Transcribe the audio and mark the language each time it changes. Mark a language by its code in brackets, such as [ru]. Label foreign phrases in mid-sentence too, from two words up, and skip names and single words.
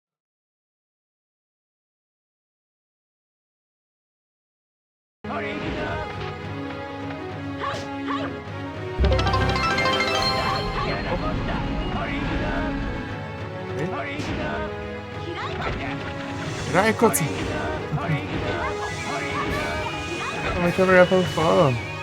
[ja] ほれ行くぞはいはい嫌なこったほれ行くぞほれ行くぞ嫌い [pt] Ai, Kotsu. Como é que eu vou pra fora?